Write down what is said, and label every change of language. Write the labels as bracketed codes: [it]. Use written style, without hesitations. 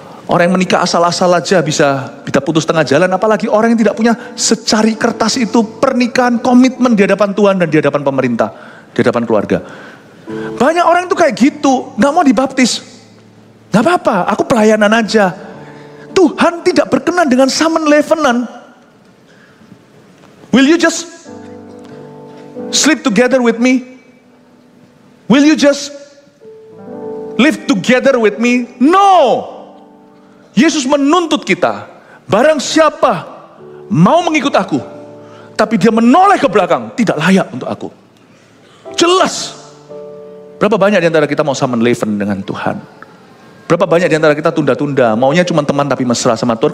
[id] Orang yang menikah asal-asal aja bisa putus tengah jalan, apalagi orang yang tidak punya secari kertas itu pernikahan, komitmen di hadapan Tuhan dan di hadapan pemerintah, di hadapan keluarga. Banyak orang itu kayak gitu, nggak mau dibaptis. Nggak apa-apa, aku pelayanan aja. Tuhan tidak berkenan dengan samenlevenan. [en] Will you just sleep together with me? Will you just live together with me? No. [id] Yesus menuntut kita, barang siapa mau mengikut aku, tapi dia menoleh ke belakang, tidak layak untuk aku. Jelas. Berapa banyak di antara kita mau summon leven dengan Tuhan? Berapa banyak di antara kita tunda-tunda, maunya cuma teman tapi mesra sama Tuhan.